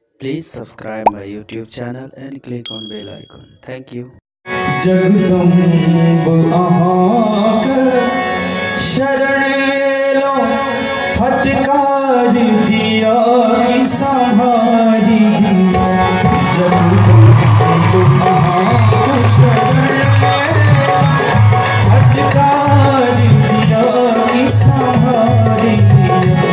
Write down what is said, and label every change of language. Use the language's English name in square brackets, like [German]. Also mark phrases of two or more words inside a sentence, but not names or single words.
[English] Please subscribe my YouTube channel and click on bell icon. Thank you. [Maithili] जगदम्ब अहाँक शरण लो, फटकार दिया कि संहारी दिया। जगदम्ब अहाँक शरण लो, फटकार दिया कि संहारी दिया।